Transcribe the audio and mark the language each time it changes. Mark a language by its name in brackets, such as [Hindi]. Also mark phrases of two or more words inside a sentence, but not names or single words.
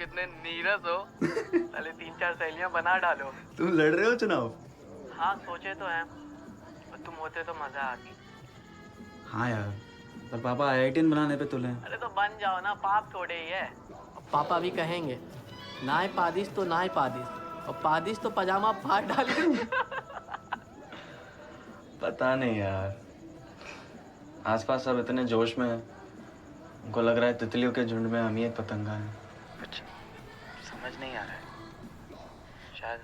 [Hindi] कितने नीरस हो, पहले 3-4 सहेलियां बना डालो। तुम लड़ रहे हो चुनाव? हाँ सोचे तो हैं, और तुम होते तो मजा आती। हाँ यार, पर पापा IITian बनाने पे तुले हैं। अरे तो बन जाओ ना, पाप थोड़े ही है। पापा भी कहेंगे नाय पादिश तो नाय पादिश, और पादिश तो पजामा फाड़ डाले। पता नहीं यार, आसपास सब इतने जोश में है, उनको लग रहा है तितलियों के झुंड में हम ही एक पतंगा है। कुछ समझ नहीं आ रहा है शायद।